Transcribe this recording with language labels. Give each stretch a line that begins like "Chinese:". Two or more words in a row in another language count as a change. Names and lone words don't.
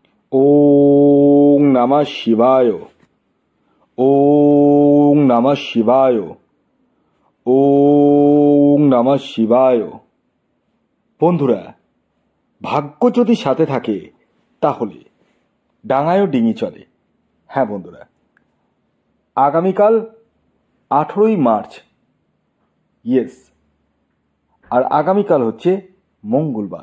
Sanskrit: ओं नमः शिवाय। ओं नमः शिवाय। ओं नमः शिवाय।
Bangla: বন্ধুরা, ভাগ্য যদি সাথে থাকে তাহলে ডাঙায়ও ডিঙি চলে। হ্যাঁ বন্ধুরা, আগামীকাল 18ই মার্চ, ইয়েস, আর আগামীকাল হচ্ছে মঙ্গলবার।